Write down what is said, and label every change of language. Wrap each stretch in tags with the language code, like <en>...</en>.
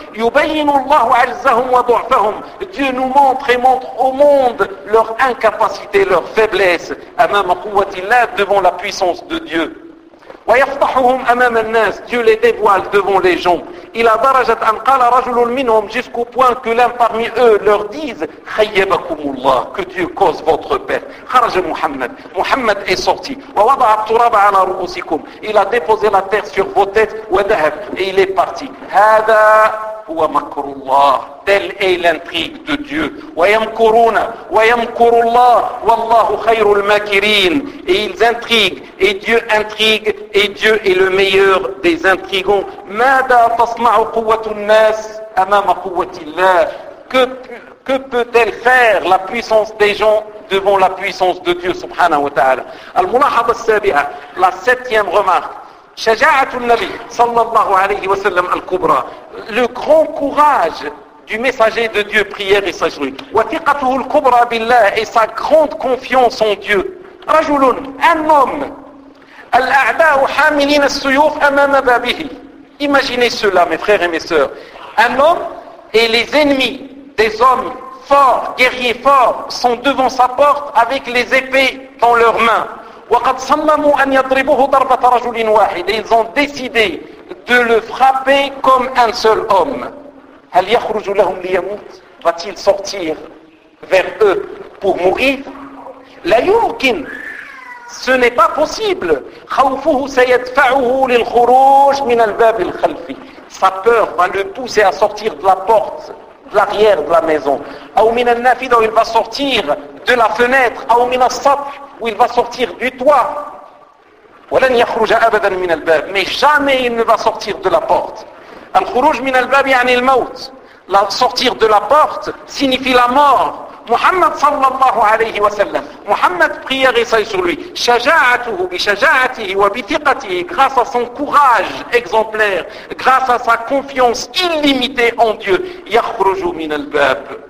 <ar>يبين الله عزهم وضعفهم,</ar> <fr>Dieu nous montre et montre au monde leur incapacité, leur faiblesse.</fr> <ar>أمام قوة الله,</ar> <fr>devant la puissance de Dieu.</fr> <ar>ويفتحهم أمام الناس,</ar> <fr>Dieu les dévoile devant les gens.</fr> <ar>إلى درجة أن قال رجل منهم,</ar> <fr>jusqu'au point que l'un parmi eux leur dise,</fr> <ar>خيبكم الله,</ar> <fr>que Dieu cause votre perte.</fr> <ar>خرج محمد, محمد</ar> <fr>est sorti.</fr> <ar>ووضع التراب على رؤوسكم,</ar> <fr>il a déposé la terre sur vos têtes.</fr> <ar>وذهب,</ar> <fr>et il est parti.</fr> <ar>هذا هو مكر الله,</ar> <fr>telle est l'intrigue de Dieu.</fr> <ar>ويمكرون ويمكر الله والله خير الماكرين,</ar> <fr>et ils intriguent, et Dieu intrigue, et Dieu est le meilleur des intrigants.</fr> <ar>ماذا تصنع قوة الناس أمام قوة الله,</ar> <fr>que peut-elle faire la puissance des gens devant la puissance de Dieu</fr> <ar>subhanahu wa ta'ala. الملاحظة السابعة,</ar> <fr>la septième remarque.</fr> <ar>شجاعة النبي صلى الله عليه وسلم الكبرى,</ar> <fr>le grand courage du messager de Dieu, prière et sajoui.</fr> <ar>وثقته الكبرى بالله,</ar> <fr>et sa grande confiance en Dieu.</fr> <ar>رجل,</ar> <fr>un homme.</fr> <ar>الأعداء حاملين السيوف أمام بابه.</ar> <fr>Imaginez cela, mes frères et mes sœurs. Un homme et les ennemis, des hommes forts, guerriers forts, sont devant sa porte avec les épées dans leurs mains.</fr> <ar>وقد صمموا أن يضربوه ضربة رجل واحد,</ar> <fr>et ils ont décidé de le frapper comme un seul homme.</fr> <ar>هل يخرج لهم ليموت,</ar> <fr>va-t-il sortir vers eux pour mourir?</fr> <ar>لا يمكن,</ar> <fr>ce n'est pas possible.</fr> <ar>خوفه سيدفعه للخروج من الباب الخلفي,</ar> <fr>sa peur va le pousser à sortir de la porte de l'arrière de la maison.</fr> <ar>أو من النافذة,</ar> <fr>il va sortir de la fenêtre.</fr> <ar>أو من السطح,</ar> <fr>où il va sortir du toit.</fr> <ar>ولن يخرج أبدا من الباب,</ar> <fr>mais jamais il ne va sortir de la porte.</fr> <ar>الخروج من الباب يعني الموت,</ar> <fr>la sortir de la porte signifie la mort.</fr> <ar>Muhammad sallallahu alayhi wa sallam,</ar> <fr>Muhammad prière et saïe sur lui,</fr> <ar>shaja'atuhu bi shaja'atihi wa bi thiqatihi,</ar> <fr>grâce à son courage exemplaire, grâce à sa confiance illimitée en Dieu,</fr> <ar>yakhrujou min al-bab,</ar>